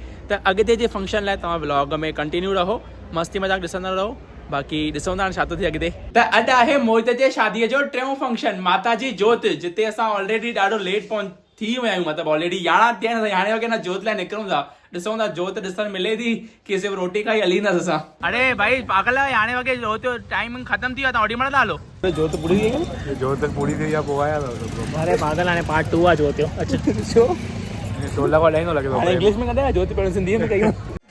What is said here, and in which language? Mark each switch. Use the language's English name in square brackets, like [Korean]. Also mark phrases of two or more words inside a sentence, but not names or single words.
[Sindhi] तो अॻिते जे फंक्शन लाइ तव्हां व्लॉग में कंटिन्यू रहो, मस्ती मज़ाक ॾिसंदा रहो. बाक़ी ॾिसूं था छा थो थिए अॻिते. त अॼु आहे मोहित जे शादीअ जो टियों फंक्शन माता जी जोत, जिते असां ऑलरेडी ॾाढो लेट थी विया आहियूं. मतिलबु ऑलरेडी 11 थिया आहिनि, हाणे वॻे न जोत लाइ निकिरूं था. ॾिसूं था जोत ॾिसण मिले थी की सिर्फ़ु रोटी खाई हलींदासीं असां. अरे भाई पागल आहे, हाणे वॻे जोत जो टाइम ख़तम थी वियो, तव्हां ओॾी महिल था हलो. जोत पूरी थी वई, जोत पूरी थी या पोइ आया अरे पागल हाणे पार्ट 2 आहे जोत जो. अच्छा छो [Hindi] ढोलक वाला नहीं लगे. [Sindhi] हाणे इंग्लिश में कंदा जोत पहिरियों सिंधीअ में कयूं.